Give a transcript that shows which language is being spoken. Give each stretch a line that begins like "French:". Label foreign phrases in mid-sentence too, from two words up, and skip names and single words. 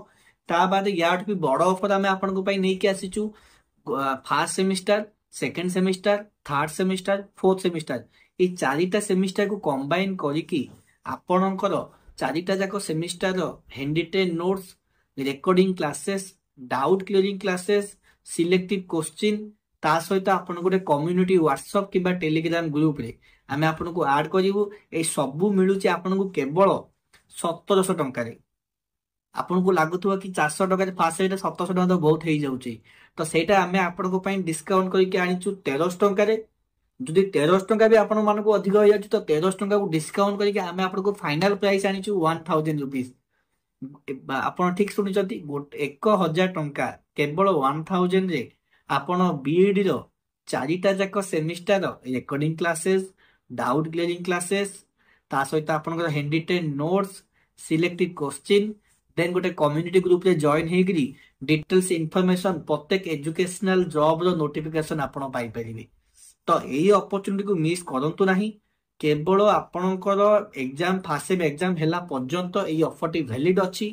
Odia: ତା ବାଦ ୟାଠୁ ବି ବଡ ଅଫର ଆମେ ଆପଣଙ୍କ ପାଇଁ ନେଇକି ଆସିଛୁ।
English: first semester, second semester, third semester, fourth semester,
Odia: ଏଇ ଚାରିଟା ସେମିଷ୍ଟାରକୁ କମ୍ବାଇନ କରିକି ଆପଣଙ୍କର ଚାରିଟା ଯାକ ସେମିଷ୍ଟାରର
English: handy notes, recording classes, doubt clearing classes, selective question,
Odia: ତା ସହିତ ଆପଣଙ୍କୁ ଗୋଟେ କମ୍ୟୁନିଟି ହ୍ୱାଟ୍ସଆପ କିମ୍ବା ଟେଲିଗ୍ରାମ ଗ୍ରୁପ ରେ ଆମେ ଆପଣଙ୍କୁ ଆଡ କରିବୁ। ଏଇ ସବୁ ମିଳୁଛି ଆପଣଙ୍କୁ କେବଳ 1700 ଟଙ୍କାରେ। ଆପଣଙ୍କୁ ଲାଗୁଥିବ କି 400 ଟଙ୍କାରେ ଫାଷ୍ଟ ସେଇଟା 1700 ଟଙ୍କା ତ ବହୁତ ହେଇଯାଉଛି, ତ ସେଇଟା ଆମେ ଆପଣଙ୍କ ପାଇଁ ଡିସକାଉଣ୍ଟ କରିକି ଆଣିଛୁ 1300 ଟଙ୍କାରେ। ଯଦି 1300 ଟଙ୍କା ବି ଆପଣ ମାନଙ୍କୁ ଅଧିକ ହେଇଯାଉଛି, ତ 1300 ଟଙ୍କାକୁ ଡିସକାଉଣ୍ଟ କରିକି ଆମେ ଆପଣଙ୍କୁ
English: final price
Odia: ଆଣିଛୁ 1000 रुपीज। ଆପଣ ଠିକ ଶୁଣିଛନ୍ତି, 1000 ଟଙ୍କା କେବଳ 1000 ରେ ଆପଣ ବିଇଡି ର ଚାରିଟା ଯାକ
English: semester recording classes, doubt clearing classes,
Odia: ତା ସହିତ ଆପଣଙ୍କର
English: handy ten notes, selective question, then
Odia: ଗୋଟେ କମ୍ୟୁନିଟି ଗ୍ରୁପରେ ଜଏନ ହେଇକିରି
English: details information,
Odia: ପ୍ରତ୍ୟେକ
English: educational job
Odia: ର ନୋଟିଫିକେସନ ଆପଣ ପାଇପାରିବେ। ତ ଏଇ ଅପରଚୁନିଟିକୁ ମିସ୍ କରନ୍ତୁ ନାହିଁ। କେବଳ ଆପଣଙ୍କର ଏକ୍ଜାମ
English: first sem exam
Odia: ହେଲା ପର୍ଯ୍ୟନ୍ତ ଏଇ ଅଫରଟି ଭ୍ୟାଲିଡ ଅଛି।